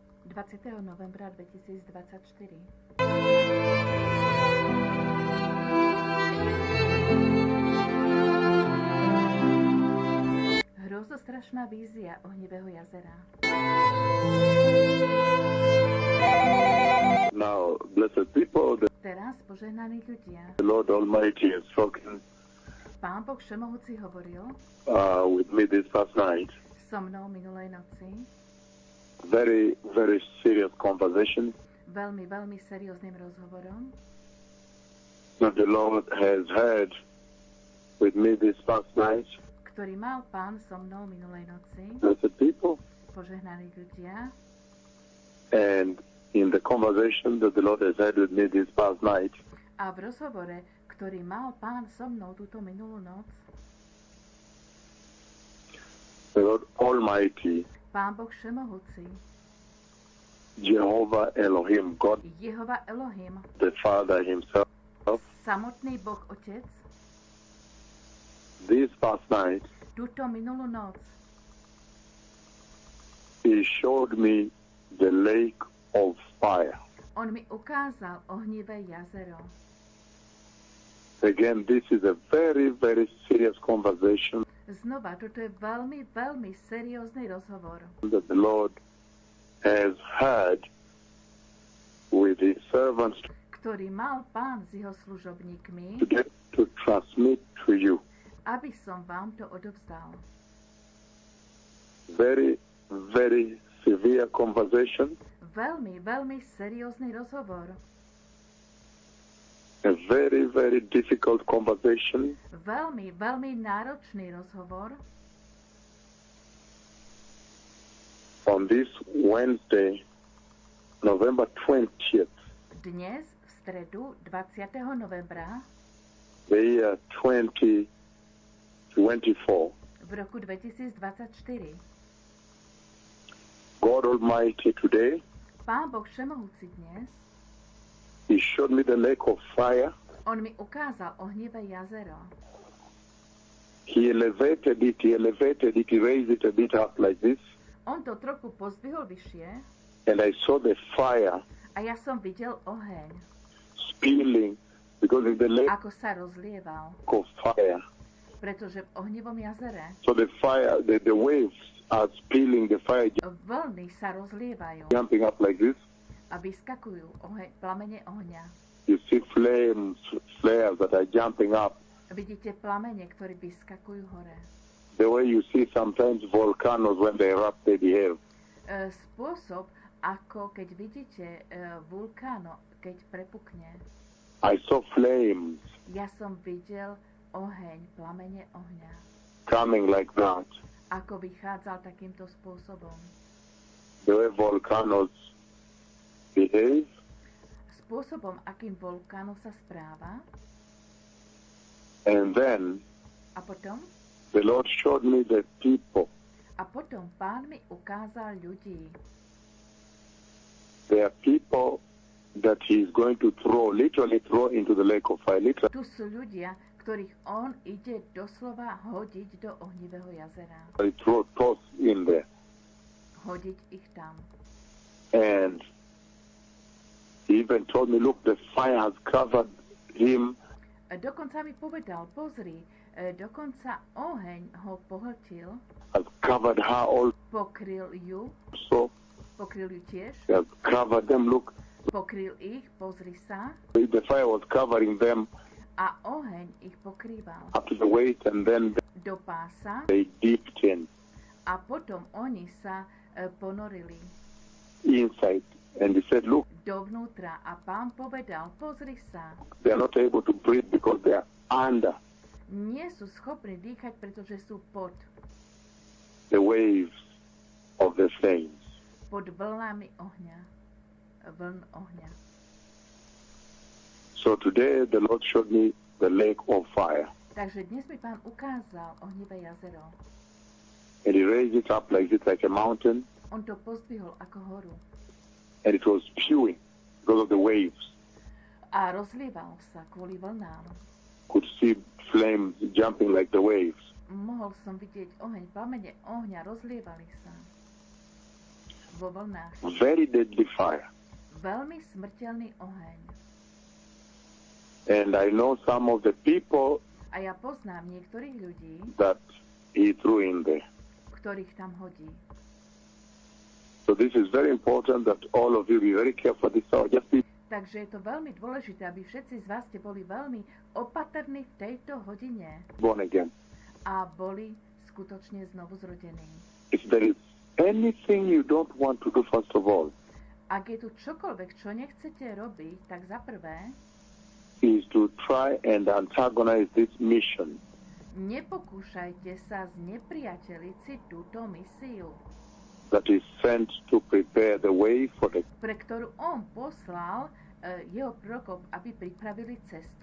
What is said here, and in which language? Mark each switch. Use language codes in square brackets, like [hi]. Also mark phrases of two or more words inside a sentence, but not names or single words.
[sk] 20. novembra 2024. Hrôzostrašná vízia Ohnivého jazera. [en] Now, blessed people, [sk] Teraz, požehnaní ľudia, [en] the Lord Almighty has spoken [sk] Pán Boh Všemohúci hovoril [en] with me this past night. [sk] so mnou minulej noci. [en] Very, very serious conversation [sk] Veľmi, veľmi serióznym rozhovorom, [en] that the Lord has had with me this past night. [sk] ktorý mal Pán so mnou minulej noci. [en] Blessed people, [sk] Požehnaní ľudia. [en] and in the conversation that the Lord has had with me this past night, [sk] A v rozhovore, ktorý mal Pán so mnou túto minulú noc, [en] the Lord Almighty, [sk] Pán Boh Všemohúci, [en] Jehovah Elohim, God [sk] Jehova Elohim, [en] the Father himself, [sk] samotný Boh Otec, [en] this past night, [sk] túto minulú noc [en] he showed me the lake of fire. [sk] on mi ukázal ohnivé jazero. [en] Again, this is a very, very serious conversation [sk] Znova, toto je veľmi, veľmi seriózny rozhovor, [en] that the Lord has had with his servants [sk] ktorý mal Pán s jeho služobníkmi, [en] to transmit to you. [sk] aby som vám to odovzdal. [en] Very, very severe conversation, [sk] Veľmi, veľmi seriózny rozhovor. [en] a very, very difficult conversation, [sk] Veľmi, veľmi náročný rozhovor [en] on this Wednesday, November 20th, [sk] dnes, v stredu 20. novembra [en] the year 2024. [sk] v roku 2024. [en] God Almighty today, [sk] Pán Boh Všemohúci dnes, [en] he showed me the lake of fire. [sk] on mi ukázal ohnivé jazero. [en] He elevated it, he raised it a bit up like this, [sk] On to trochu pozdvihol vyššie [en] and I saw the fire [sk] a ja som videl oheň, [en] spilling, because in the lake [sk] ako sa rozlieval, [en] of fire, [sk] pretože v ohnivom jazere [en] so the fire, the waves are spilling, the fire [sk] vlny sa rozlievajú [en] jumping up like this. [sk] a vyskakujú plamene ohňa. [en] You see flames, flares that are jumping up. [sk] Vidíte plamene, ktoré vyskakujú hore. [en] The way you see sometimes volcanoes when they erupt, they behave. [sk] Spôsob, ako keď vidíte vulkáno, keď prepukne. [en] I saw flames [sk] Ja som videl oheň, plamene ohňa, [en] coming like that. [sk] ako vychádzal takýmto spôsobom. [en] The way volcanoes behave. [sk] Spôsobom, akým vulkánu sa správa. [en] And then [sk] A potom? [en] the Lord showed me the people. [sk] A potom Pán mi ukázal ľudí. [en] There are people that he is going to literally throw into the lake of fire. Literally [sk] Tu sú ľudia, ktorých on ide doslova hodiť do ohnivého jazera. [en] toss in there. [sk] Hodiť ich tam. [en] And he even told me, look, the fire has covered him. [sk] Dokonca mi povedal, pozri, dokonca oheň ho pohltil, [en] Has covered her [sk] pokryl ju tiež, [en] has covered them. Look, [sk] pokryl ich, pozri sa, [en] the fire was covering them [sk] a oheň ich pokrýval [en] up to the waist, and then [sk] do pása [en] they dipped in [sk] a potom oni sa ponorili [en] inside. And he said, look, [sk] dovnútra a Pán povedal, pozri sa, [en] they are not able to breathe because they are under [sk] nie sú schopní dýchať, pretože sú pod [en] the waves of the flames. [sk] pod vlnami ohňa. Vln ohňa. [en] So today the Lord showed me the lake of fire. [sk] Takže dnes mi Pán ukázal ohnivé jazero. [en] And he raised it up like this, like a mountain. [sk] On to pozdvihol ako horu [en] And it was spewing because of the waves. [sk] a rozlieval sa kvôli vlnám. [en] Could see flames jumping like the waves. [sk] Mohol som vidieť oheň, plamene ohňa rozlievali sa. vo vlnách. [en] Very deadly fire. [sk] Veľmi smrteľný oheň. [en] And I know some of the people [sk] A ja poznám niektorých ľudí, [en] that he threw in there. [sk] ktorých tam hodí. [en] So this is very important that all of you be very careful this hour. Just be [sk] Takže je to veľmi dôležité, aby všetci z vás ste boli veľmi opatrní v tejto hodine [en] born again. [sk] a boli skutočne znovu zrodení. [en] If there is anything you don't want to do, first of all, [sk] Ak je tu čokoľvek, čo nechcete robiť, tak za prvé, [en] is to try and antagonize this mission. [sk] nepokúšajte sa znepriateliť si túto misiu, [en] That is sent to prepare the way for the [sk] pre ktorú on poslal jeho prorokov, aby pripravili cestu